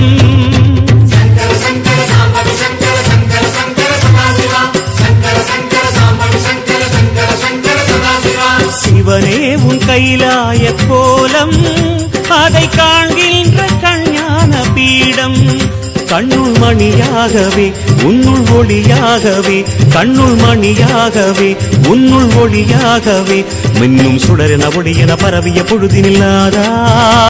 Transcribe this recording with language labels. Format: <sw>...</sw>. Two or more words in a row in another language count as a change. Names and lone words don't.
<sa>शंकर शंकर सांबव शंकर शंकर शंकर सदाशिवा शंकर शंकर सांबव शंकर शंकर शंकर सदाशिवा</sa> <ta>சிவனே உன் கைலாய கோலம் அதை காண்கின்ற கஞான பீடம் கண்ணுள் மணியாகவே உன்னுள் ஒளியாகவே கண்ணுள் மணியாகவே உன்னுள் ஒளியாகவே மின்னும் சுடரென ஒளியென பரவிய பொழுதினில்லாதா</ta>